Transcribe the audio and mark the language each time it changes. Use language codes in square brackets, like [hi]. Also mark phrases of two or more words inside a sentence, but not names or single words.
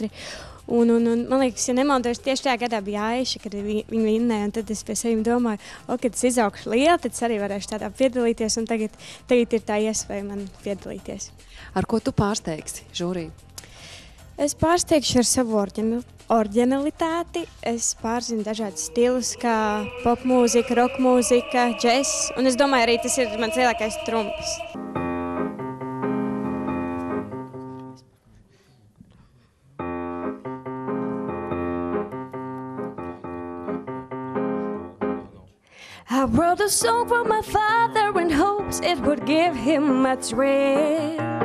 [lv] Un man liekas, ja nemaldos, tieši tajā gadā bija Aiša, kad viņa vinnēja, un tad es pie sevi domāju, kad es izaugšu liela, tad es arī varēšu tādā piedalīties, un tagad ir tā iespēja man piedalīties. Ar ko tu pārsteigsi žūriju? Es pārsteigšu ar savu oriģinalitāti. Es pārzinu dažādus stilus, kā popmūzika, rockmūzika, džess, un es domāju, arī tas ir mans lielākais trumps. [en] I wrote a song for my father in hopes it would give him a thrill.